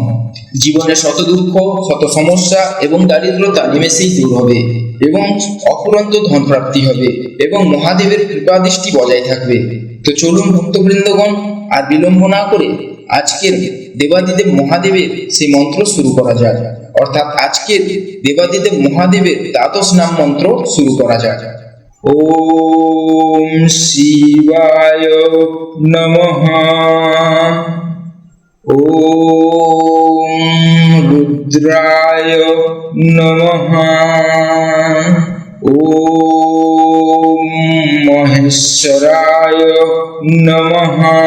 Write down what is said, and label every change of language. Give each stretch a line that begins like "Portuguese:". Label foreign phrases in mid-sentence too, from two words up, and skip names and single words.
Bangla: জীবনে শত দুঃখ, শত সমস্যা এবং দারিদ্রতা নিমেষেই দূর হবে, এবং অফুরন্ত ধন প্রাপ্তি হবে, এবং মহাদেবের কৃপাদৃষ্টি বজায় থাকবে। তো চলুন ভক্তবৃন্দগণ, আর বিলম্ব না করে আজকের দেবাদিদেব মহাদেবের সেই মন্ত্র শুরু করা যাক। অর্থাৎ আজকের দেবাদিদেব মহাদেবের দ্বাদশ নাম মন্ত্র শুরু করা যাক।
Sanskrit: ওম শিবায় নমঃ। ওম রুদ্রায় নমঃ। ওম মহেশ্বরায় নমঃ।